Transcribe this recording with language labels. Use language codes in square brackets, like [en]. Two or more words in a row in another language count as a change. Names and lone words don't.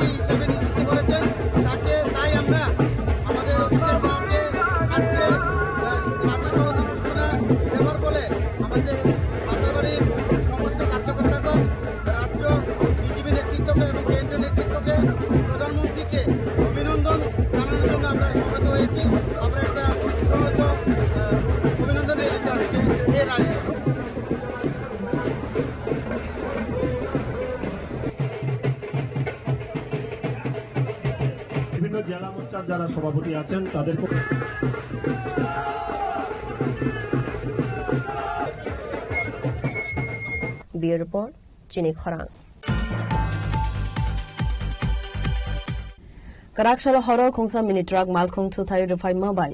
[bn] হিসেবে নিযুক্ত করেছেন তাকে তাই আমরা আমাদের অভিষেক বাবুকে আজকে মাতারবাড়ির ঘোষণা দেওয়ার বলে আমাদের মাতারবাড়ির সমস্ত কার্যকর্তাগণ রাজ্য বিজেপি নেতৃত্বকে এবং কেন্দ্রীয় নেতৃত্বকে প্রধানমন্ত্রীকে অভিনন্দন জানানোর জন্য আমরা সমবেত হয়েছি আমরা একটা অভিনন্দন এর আগে বিভিন্ন জেলা মোর্চার যারা সভাপতি আছেন তাদেরকে [en] Bureau Report [trp] Chini Khorang Karakshalo horo khungsa mini truck malkhung thuthai rufai mabai